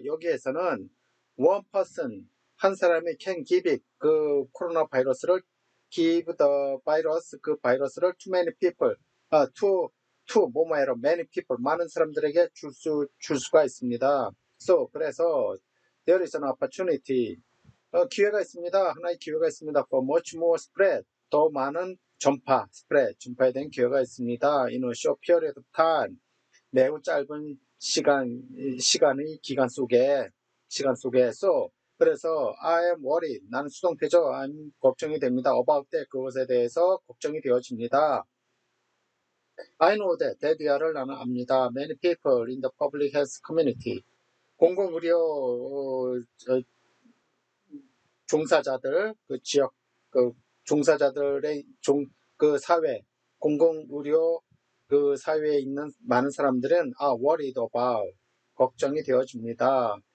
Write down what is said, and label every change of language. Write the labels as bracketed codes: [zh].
[en] 여기에서는 one person [ko] 한 사람이 [en] can give it [ko] 그 코로나 바이러스를 [en] give the virus [ko] 그 바이러스를 [en] to many people to [ko] 뭐뭐해로 [en] many people [ko] 많은 사람들에게 줄 수가 있습니다. [en] So [ko] 그래서 [en] there is an opportunity [ko] 기회가 있습니다. 하나의 기회가 있습니다. [en] For much more spread [ko] 더 많은 전파에 대한 기회가 있습니다. [en] In a short period of time [ko] 매우 짧은 시간의 기간 속에 [en] so [ko] 그래서 [en] I am worried [ko] 나는 수동태죠. [en] I'm [ko] 걱정이 됩니다. [en] about that [ko] 그것에 대해서 걱정이 되어집니다. [en] I know that [ko] 데디아를 나는 압니다. [en] Many people in the public health community [ko] 공공의료 종사자들 그 지역 그 종사자들의 그 사회 공공의료 그 사회에 있는 많은 사람들은 [en] worried about [ko] 걱정이 되어집니다.